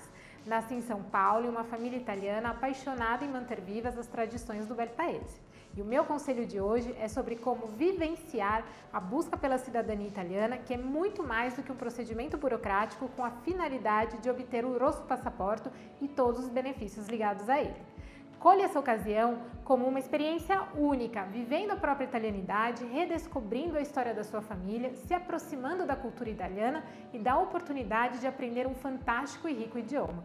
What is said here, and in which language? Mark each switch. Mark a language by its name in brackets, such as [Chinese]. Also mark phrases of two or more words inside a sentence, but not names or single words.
[Portuguese] Nasci em São Paulo e uma família italiana apaixonada em manter vivas as tradições do [Italian] bel paese. [Portuguese] E o meu conselho de hoje é sobre como vivenciar a busca pela cidadania italiana, que é muito mais do que um procedimento burocrático com a finalidade de obter o [Italian] Rosso Passaporto [Portuguese] e todos os benefícios ligados a ele. Colhe essa ocasião como uma experiência única, vivendo a própria italianidade, redescobrindo a história da sua família, se aproximando da cultura italiana e da oportunidade de aprender um fantástico e rico idioma.